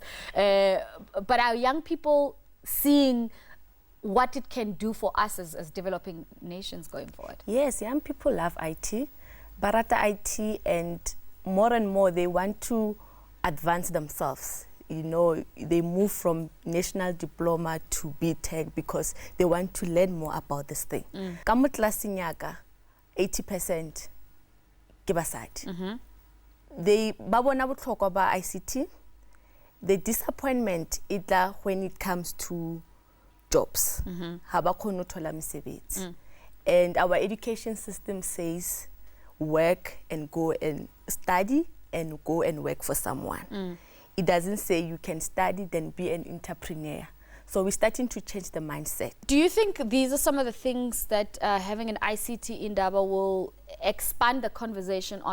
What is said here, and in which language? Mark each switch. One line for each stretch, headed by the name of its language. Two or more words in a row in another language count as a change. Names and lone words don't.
English: But are young people seeing what it can do for us as developing nations going forward? Yes, young people love IT, barata IT, and more they want to advance themselves. You know, they move from national diploma to BTech because they want to learn more about this thing.
Southern Sotho: Kamutla 80% ke basadi. They babona botlhokwa ba ICT.
English: The disappointment is when it comes to jobs.
Southern Sotho: Ha ba kgone ho thola mesebetsi.
English: And our education system says work and go and study and go and work for someone. It doesn't say you can study then be an entrepreneur. So we're starting to change the mindset. Do you think these are some of the things that having an ICT Indaba will expand the conversation on?